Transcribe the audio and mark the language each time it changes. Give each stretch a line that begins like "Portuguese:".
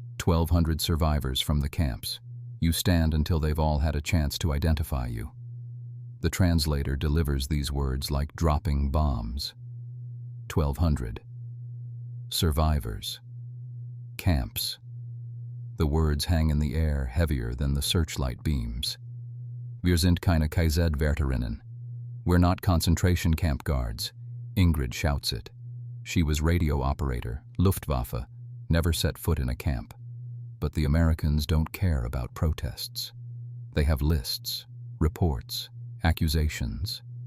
English: 1,200 survivors from the camps. You stand until they've all had a chance to identify you. The translator delivers these words like dropping bombs. 1,200. Survivors. Camps. The words hang in the air heavier than the searchlight beams.
German: Wir sind keine KZ-Wärterinnen.
English: We're not concentration camp guards. Ingrid shouts it. She was radio operator, Luftwaffe, never set foot in a camp. But the Americans don't care about protests. They have lists, reports, accusations.